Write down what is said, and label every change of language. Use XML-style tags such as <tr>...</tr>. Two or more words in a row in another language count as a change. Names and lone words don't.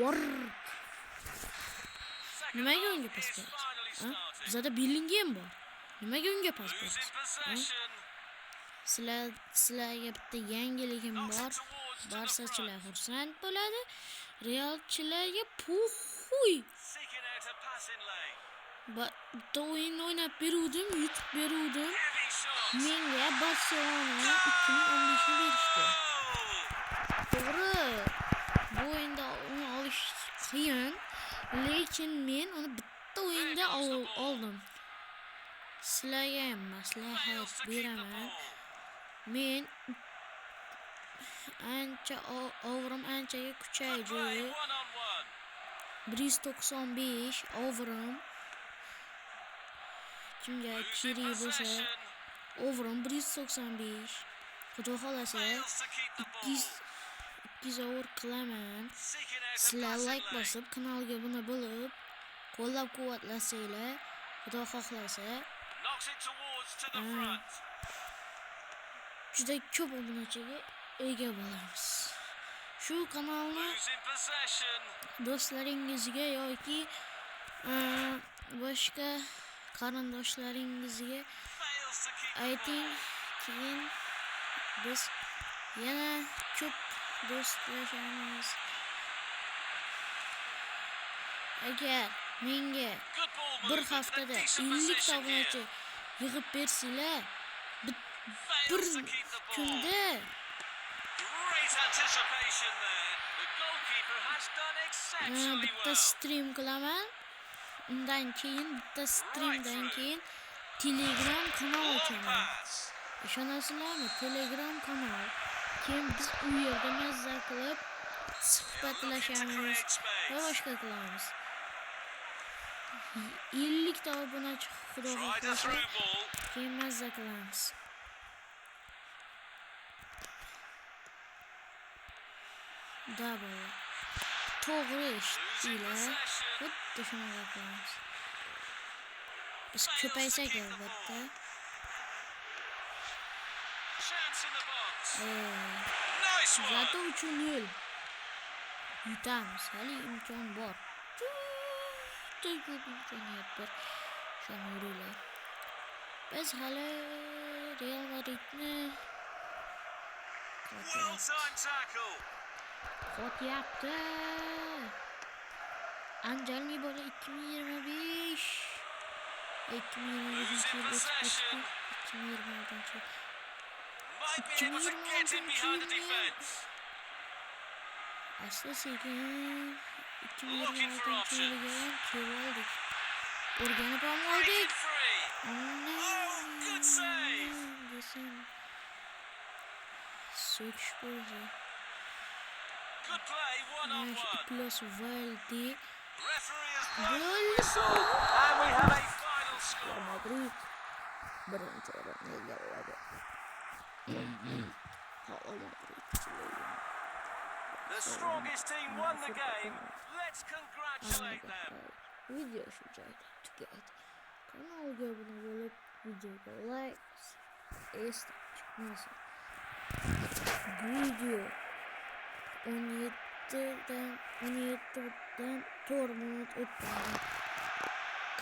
<uz>Nimaga unga pas berasiz? Bizda Bellingham bor. Nimaga unga pas</uz> <en>Losing</en> <uz>berasiz?</uz> <en>possession.</en> <uz>Sizlarga bitta yangiligim bor. Barsachilar xursand bo'ladi. Realchilarga puhuy.</uz> <en>Seeking out a passing lane.</en> <uz>Bitta o'yin o'ynab beruvdim, yutib beruvdim.</uz> <en>Heavy shots.</en> <uz>Menga Barselona 2015 ni berishdi. To'g'ri. Bu o'yinda uni olish qiyin, lekin men uni bitta o'yinda oldim. Sizlarga ham maslahat beraman. Men overim anchaga kuchaydi.</uz> <en>Play one on one.</en> <uz>195 overim. Kimga kerak bo'lsa, overim 195. Xudo xolasa</uz> <en>Fails to keep the ball.</en> <uz>200 over qilaman.</uz> <en>Seeking out a</en> <uz>Sizlar</uz> <en>passing like lane.</en> <uz>bosib, kanalga obuna bo'lib, qo'llab-quvvatlasanglar, Xudo xohlasa,</uz> <en>Knocks it towards to the front.</en> <uz>juda ko'p obunachiga ega bo'lamiz. Shu kanalni</uz> <en>Losing possession.</en> <uz>do'stlaringizga yoki boshqa qarindoshlaringizga</uz> <en>Fails to keep the</en> <uz>ayting,</uz> <en>ball.</en> <uz>keyin biz yana ko'p do'stlashamiz. Agar menga</uz> <en>Good ball</en> <uz>bir</uz> <en>movement and</en> <uz>haftada</uz> <en>decent</en> <uz>50 ta</uz> <en>possession here.</en> <uz>obunachi yig'ib bersanglar, bir</uz> <en>Fails to keep the ball.</en> <uz>kunda</uz> <en>Great anticipation there. The goalkeeper has done exceptionally</en> <uz>bitta</uz> <en>well.</en> <uz>stream qilaman. Undan keyin bitta streamdan keyin Telegram kanal</uz> <en>Long</en> <uz>ochaman.</uz> <en>pass.</en> <uz>Ishonasizlarmi? Telegram kanal. Keyin biz u yerda mazza qilib suhbatlashamiz va boshqa qilamiz. 50 ta obunachi xudo</uz> <en>Tried a</en> <uz>xohlasa</uz> <en>through ball.</en> <uz>keyin mazza qilamiz. Double. To'g'ri eshitdinglar. Xuddi shunaqa qilamiz. Biz ko'paysak albatta.</uz> <en>Chance in the box. Nice one.</en> <uz>Zato 3-0 yutamiz. Hali imkon bor. Juda ko'p imkoniyat bor. Shuningdek, biz hali Real Madridni</uz> <en>Well timed tackle.</en> <uz>qotyapti. Anjalni bola 2025</uz> <en>Losing</en> <uz>yil</uz> <en>possession.</en> <uz>2026 yil.</uz> <en>Might be able to get in behind the defence.</en> <uz>Asta sekin</uz> <en>Looking for</en> <uz>2026</uz> <en>options.</en> <uz>yilga kelib oldik. O'rganib ham</uz> <en>Breaking</en> <uz>oldik.</uz> <en>free. good save.</en> <uz>Söküş bo'ldi.</uz> <en>Good play, one on one.</en> <uz>Plus Valdi.</uz> <en>Referee has blown the</en> <uz>Gol.</uz> <en>whistle, and we have a final score.</en> <uz>Madrid birinchi o'rinni egalladi.</uz> <en>The strongest team won the game. Let's congratulate them.</en> <uz>Video shu joyda tugaydi. Kanalga obuna bo'lib, videoga like, esda chiqmasin. Video 17dan 4 minut o'tdi.</uz>